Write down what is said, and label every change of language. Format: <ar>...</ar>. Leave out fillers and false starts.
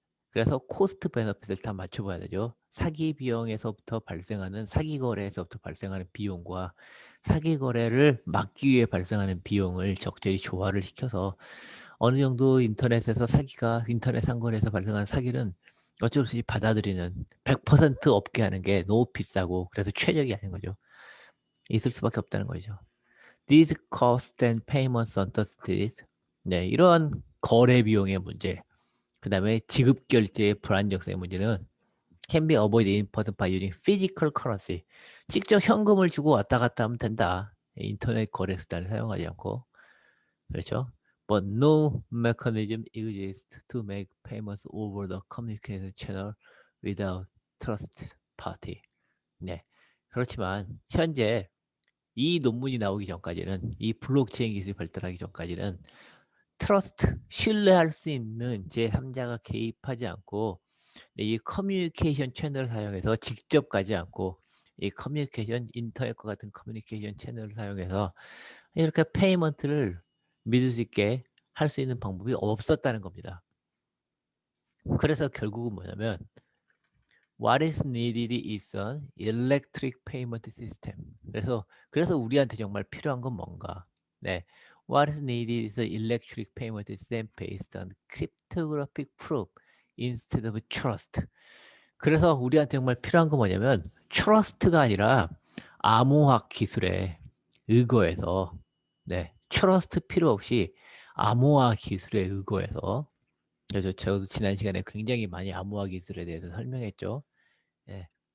<ko>그래서 코스트 베너핏을 다 맞춰봐야 되죠. 사기 비용에서부터 발생하는 사기 거래에서부터 발생하는 비용과 사기 거래를 막기 위해 발생하는 비용을 적절히 조화를 시켜서 어느 정도 인터넷에서 인터넷 상거래에서 발생하는 사기는 어쩔 수 없이 받아들이는 100% 없게 하는 게 너무 비싸고 그래서 최적이 아닌 거죠. 있을 수밖에 없다는 거죠.</ko> <en>These costs and payments uncertainties.</en> <ko>네, 이런 거래 비용의 문제. 그 다음에 지급 결제의 불안정성의 문제는</ko> <en>can be avoided in person by using physical currency.</en> <ko>직접 현금을 주고 왔다 갔다 하면 된다. 인터넷 거래 수단을 사용하지 않고. 그렇죠?</ko> <en>But no mechanism exists to make payments over the communication channel without trusted party.</en> <ko>네. 그렇지만 현재 이 논문이 나오기 전까지는 이 블록체인 기술이 발달하기 전까지는 트러스트, 신뢰할 수 있는 제3자가 개입하지 않고 이 커뮤니케이션 채널을 사용해서 직접 가지 않고 이 커뮤니케이션 인터넷과 같은 커뮤니케이션 채널을 사용해서 이렇게 페이먼트를 믿을 수 있게 할 수 있는 방법이 없었다는 겁니다. 그래서 결국은 뭐냐면</ko> <en>What is needed is an electric payment system.</en> <ko>그래서 우리한테 정말 필요한 건 뭔가? 네.</ko> <en>What is needed is an electric payment system based on cryptographic proof instead of trust.</en> <ko>그래서 우리한테 정말 필요한 건 뭐냐면 trust가 아니라 암호학 기술에 의거해서 네. trust 필요 없이 암호학 기술에 의거해서 그래서 저도 지난 시간에 굉장히 많이 암호화 기술에 대해서 설명했죠. 네.</ko>